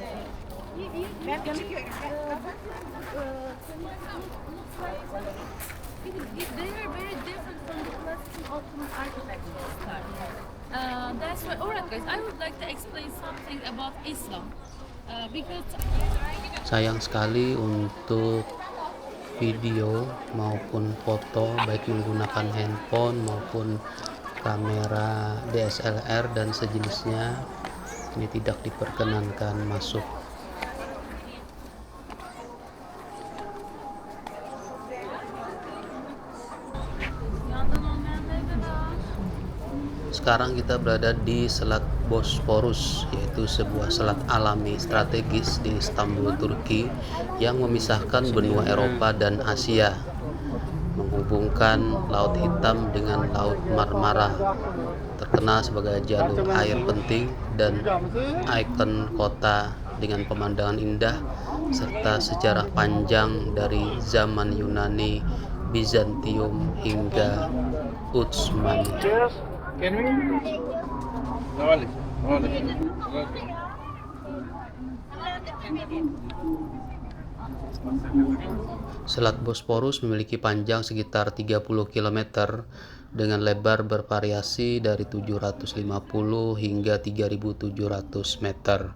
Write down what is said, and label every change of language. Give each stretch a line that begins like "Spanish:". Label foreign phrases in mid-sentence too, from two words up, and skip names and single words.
English: They are very different from the classical Ottoman architecture style. That's why, alright guys, I would like to explain something about Islam. Because
Indonesian: Sayang sekali untuk video maupun foto baik menggunakan handphone maupun kamera DSLR dan sejenisnya ini tidak diperkenankan masuk.
Turkish: yandan olmayanları da var.
Indonesian: Sekarang kita berada di Selat Bosporus, yaitu sebuah selat alami strategis di Istanbul, Turki yang memisahkan benua Eropa dan Asia, menghubungkan Laut Hitam dengan Laut Marmara, terkenal sebagai jalur air penting dan ikon kota dengan pemandangan indah serta sejarah panjang dari zaman Yunani, Bizantium hingga Utsmani.
English: Can we? Olha.
Indonesian: Selat Bosporus memiliki panjang sekitar 30 km dengan lebar bervariasi dari 750 hingga 3.700 meter.